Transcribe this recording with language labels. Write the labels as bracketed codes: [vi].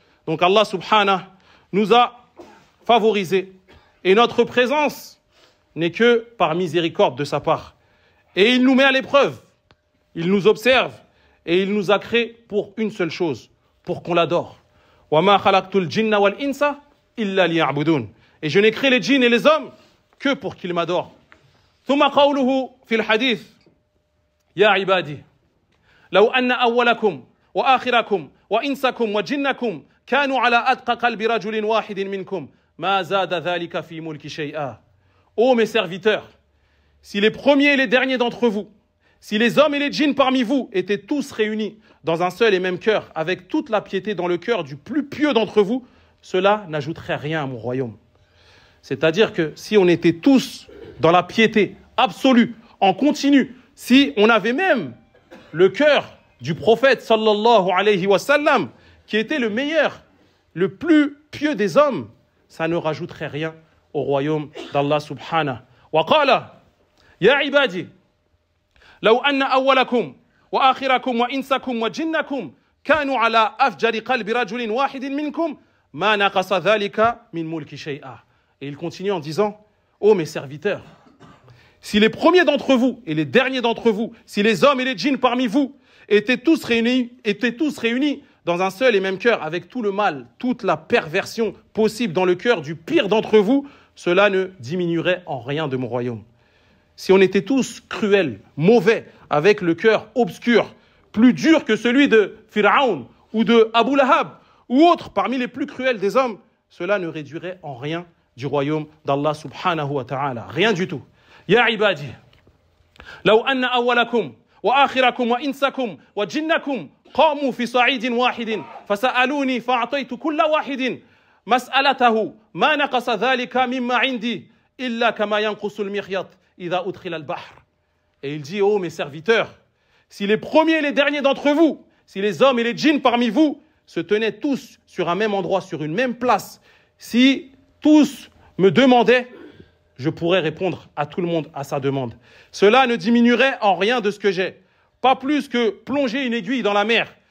[fr] Donc Allah subhanahu nous a favorisés et notre présence n'est que par miséricorde de sa part. Et il nous met à l'épreuve, il nous observe et il nous a créés pour une seule chose, pour qu'on l'adore. [ar] وَمَا خَلَقْتُ الْجِنَّ وَالْإِنسَ إِلَّا لِيَعْبُدُونَ. [fr] Et je n'ai créé les djinns et les hommes que pour qu'ils m'adorent. [ar] ثم قوله في الحديث يا عبادي لو أن أولكم وآخركم وإنسكم وجنكم كانوا على أتقى قلب رجل واحد منكم ما زاد ذلك في ملك شيئا. [fr] Ô mes serviteurs, si les premiers et les derniers d'entre vous, si les hommes et les djinns parmi vous étaient tous réunis dans un seul et même cœur, avec toute la piété dans le cœur du plus pieux d'entre vous, cela n'ajouterait rien à mon royaume. C'est-à-dire que si on était tous dans la piété absolue, en continu, si on avait même le cœur du prophète sallallahu alayhi wa sallam, qui était le meilleur, le plus pieux des hommes, ça ne rajouterait rien au royaume d'Allah subhanahu. [ar] Wa qala, ya ibadi, لو أن أولكم وآخركم وإنسكم وجنكم كانوا على أفجر قلب رجل واحد منكم ما نقص ذلك من ملك شيئا. [fr] Et il continue en disant, ô mes serviteurs, si les premiers d'entre vous et les derniers d'entre vous, si les hommes et les djinns parmi vous étaient tous réunis dans un seul et même cœur, avec tout le mal, toute la perversion possible dans le cœur du pire d'entre vous, cela ne diminuerait en rien de mon royaume. Si on était tous cruels, mauvais, avec le cœur obscur, plus dur que celui de Pharaon ou de Abu Lahab ou autres parmi les plus cruels des hommes, cela ne réduirait en rien du royaume d'Allah subhanahu wa ta'ala. Rien du tout. [ar] Ya ibadi, law anna awwalakum وآخركم وإنسكم وجنكم قاموا في صعيد واحد فسألوني فأعطيت كل واحد مسألته ما نقص ذلك مما عندي إلا كما ينقص المخيط إذا أدخل البحر. [fr] Et il dit, oh mes serviteurs, si les premiers et les derniers d'entre vous, si les hommes et les djinns parmi vous se tenaient tous sur un même endroit, sur une même place, si tous me demandaient, je pourrais répondre à tout le monde à sa demande. Cela ne diminuerait en rien de ce que j'ai. Pas plus que plonger une aiguille dans la mer.